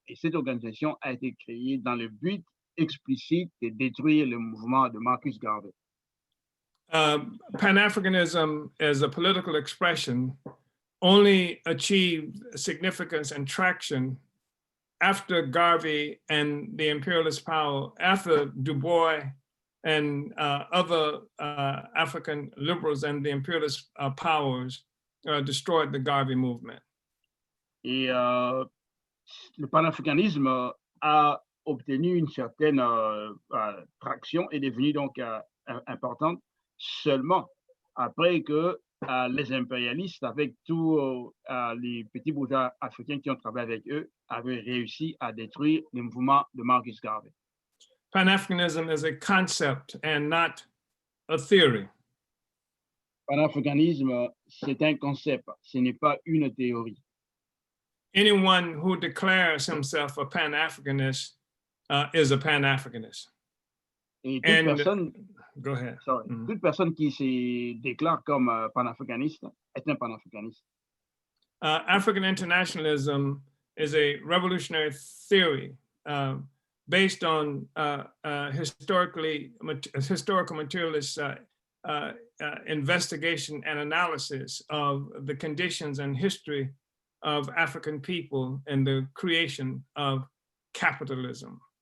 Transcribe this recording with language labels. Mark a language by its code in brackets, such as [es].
[fr] Et cette organisation a été créée dans le but explicite de détruire le mouvement de Marcus Garvey. [en] Pan-Africanism as a political expression only achieved significance and traction after Garvey and the imperialist power, after Du Bois and other African liberals and the imperialist powers destroyed the Garvey movement. [fr] Et le panafricanisme a obtenu une certaine traction et est devenu donc importante seulement après que les impérialistes, avec tous les petits bourgeois africains qui ont travaillé avec eux, avaient réussi à détruire le mouvement de Marcus Garvey. [en] Pan-Africanism is a concept and not a theory. [fr] Panafricanisme, c'est un concept, ce n'est pas une théorie. [en] Anyone who declares himself a Pan-Africanist is a Pan-Africanist. [fr] Et toute personne, [en] go ahead. [fr] Sorry, toute personne qui se déclare comme panafricaniste est un panafricaniste. [en] African internationalism is a revolutionary theory based on historical materialist investigation and analysis of the conditions and history of African people and the creation of capitalism.